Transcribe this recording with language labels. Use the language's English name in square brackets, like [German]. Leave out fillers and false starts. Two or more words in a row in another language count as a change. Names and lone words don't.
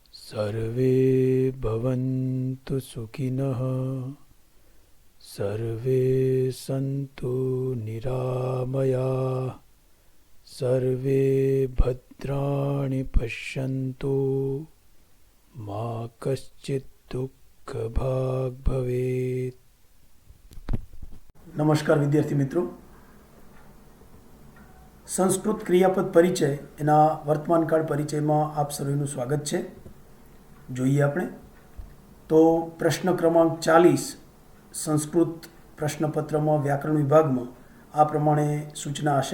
[Sanskrit] सर्वे भवन्तु सुखिनः सर्वे सन्तु निरामयाः सर्वे भद्राणि पश्यन्तु मा कश्चित् दुःखभाग् भवेत्। [Gujarati] નમસ્કાર વિદ્યાર્થી મિત્રો, સંસ્કૃત ક્રિયાપદ પરિચય એના વર્તમાનકાળ પરિચયમાં આપ સર્વેનું સ્વાગત છે. જોઈએ આપણે તો પ્રશ્ન ક્રમાંક 40 સંસ્કૃત પ્રશ્નપત્રમાં વ્યાકરણ વિભાગમાં આ પ્રમાણે સૂચના હશે.